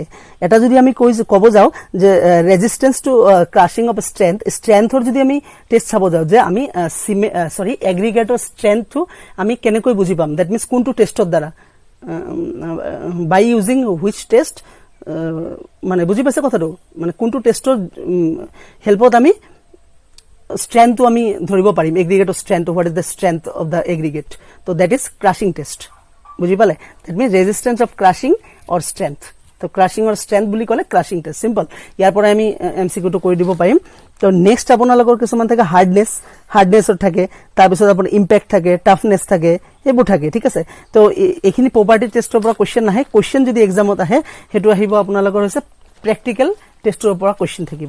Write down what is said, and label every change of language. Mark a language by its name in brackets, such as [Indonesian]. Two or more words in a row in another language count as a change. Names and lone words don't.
[Assamese] এটা যদি আমি ক'ব যাওঁ যে [English] resistance to crushing of strength [Assamese] যদি আমি টেষ্ট চাব যাওঁ, যে আমি এগ্ৰিগেটৰ ষ্ট্ৰেংথটো আমি কেনেকৈ বুজি পাম, [English] that means [Assamese] কোনটো টেষ্টৰ দ্বাৰা, [English] by using which test, [Assamese] মানে বুজি পাইছে কথাটো, মানে কোনটো টেষ্টৰ হেল্পত আমি strength আমি ধৰিব পাৰিম এগ্ৰিগেটৰ strength, [English] what is the strength of the aggregate, so that is crushing test। [Assamese] বুজি পালে? [English] that means resistance of crushing or strength। [Assamese] তো [English] crushing or strength [Assamese] বুলি ক'লে [English] crushing test, [Assamese] simple। ইয়াৰ পৰা আমি MCQ টো কৰি দিব পাৰিম। তো নেক্সট আপোনালোকৰ কিছুমান থাকে হাৰ্ডনেছৰ থাকে, তাৰপিছত আপোনাৰ ইম্পেক্ট থাকে, টাফনেছ থাকে, এইবোৰ থাকে। ঠিক আছে, তো এইখিনি [English] property test [Assamese] পৰা কুৱেশ্যন নাহে। কুৱেশ্যন যদি এক্সামত আহে সেইটো আহিব আপোনালোকৰ হৈছে [English] practical test [Assamese] পৰা কুৱেশ্যন থাকিব।